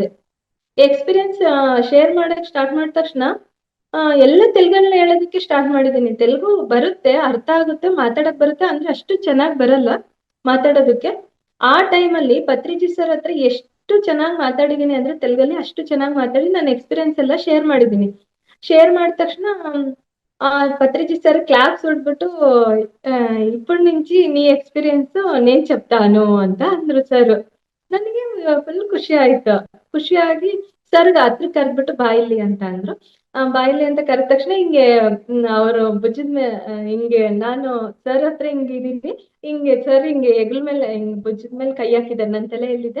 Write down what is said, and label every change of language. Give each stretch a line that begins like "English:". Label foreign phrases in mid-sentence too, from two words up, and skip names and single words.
Kannada: ಎಕ್ಸ್ಪೀರಿಯನ್ಸ್ ಶೇರ್ ಮಾಡಕ್ ಸ್ಟಾರ್ಟ್ ಮಾಡಿದ ತಕ್ಷಣ ಎಲ್ಲ ತೆಲುಗನ್ನ ಹೇಳೋದಕ್ಕೆ ಸ್ಟಾರ್ಟ್ ಮಾಡಿದ್ದೀನಿ. ತೆಲುಗು ಬರುತ್ತೆ, ಅರ್ಥ ಆಗುತ್ತೆ, ಮಾತಾಡಕ್ ಬರುತ್ತೆ, ಅಂದ್ರೆ ಅಷ್ಟು ಚೆನ್ನಾಗಿ ಬರಲ್ಲ ಮಾತಾಡೋದಕ್ಕೆ. ಆ ಟೈಮಲ್ಲಿ ಪತ್ರಿಜಿ ಸರ್ ಹತ್ರ ಎಷ್ಟು ಚೆನ್ನಾಗಿ ಮಾತಾಡಿದೀನಿ ಅಂದ್ರೆ ತೆಲುಗಲ್ಲಿ ಅಷ್ಟು ಚೆನ್ನಾಗಿ ಮಾತಾಡಿ ನಾನು ಎಕ್ಸ್ಪೀರಿಯನ್ಸ್ ಎಲ್ಲ ಶೇರ್ ಮಾಡಿದೀನಿ. ಶೇರ್ ಮಾಡಿದ ತಕ್ಷಣ
Telugu: పత్రిజీ సార్ క్లాప్స్
Kannada: ಹೊಡ್ಬಿಟ್ಟು
Telugu: ఇప్పుడు నుంచి నీ
Kannada: ಎಕ್ಸ್ಪೀರಿಯನ್ಸ್
Telugu: నేను చెప్తాను
Kannada: ಅಂತ ಅಂದ್ರು ಸರ್. ನನಗೆ ಫುಲ್ ಖುಷಿ ಆಯ್ತು. ಖುಷಿಯಾಗಿ ಸರ್ಗೆ ಹತ್ರ ಕರೆದ್ಬಿಟ್ಟು ಬಾಯಿಲಿ ಅಂತ ಅಂದ್ರು. ಬಾಯಿಲಿ ಅಂತ ಕರೆದ ತಕ್ಷಣ ಹಿಂಗೆ ಅವರು ಭುಜದ ಹಿಂಗೆ ನಾನು ಸರ್ ಹತ್ರ ಹಿಂಗಿದೀನಿ, ಹಿಂಗೆ ಸರ್ ಹಿಂಗೆ ಹೆಗಲ ಮೇಲೆ ಹಿಂಗ್ ಭುಜದ ಮೇಲೆ ಕೈ ಹಾಕಿದ್ದಾರೆ, ನನ್ನ ತಲೆಯಲ್ಲಿದೆ.